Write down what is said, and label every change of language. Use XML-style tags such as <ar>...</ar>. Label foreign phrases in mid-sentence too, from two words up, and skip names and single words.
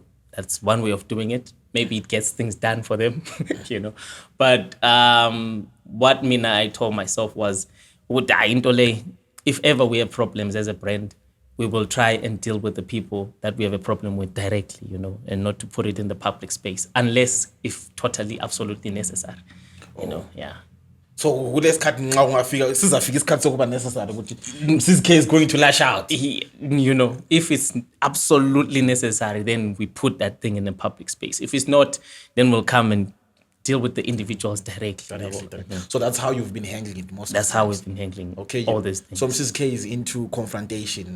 <en>That's one way of doing it. Maybe it gets things done for them, But what I told myself was, if ever we have problems as a brand, we will try and deal with the people that we have a problem with directly, and not to put it in the public space, unless if totally, absolutely necessary, yeah.</en> <nd>So kulesikhathi nxa ungafika sizafika isikhathi sokuba necessary ukuthi MSIZKAY</nd> <en>is going to lash out. If it's absolutely necessary, then we put that thing in the public space. If it's not, then we'll come and deal with the individuals directly. So that's how you've been handling it most. That's how we've been handling all these things. So MSIZKAY is into confrontation.</en>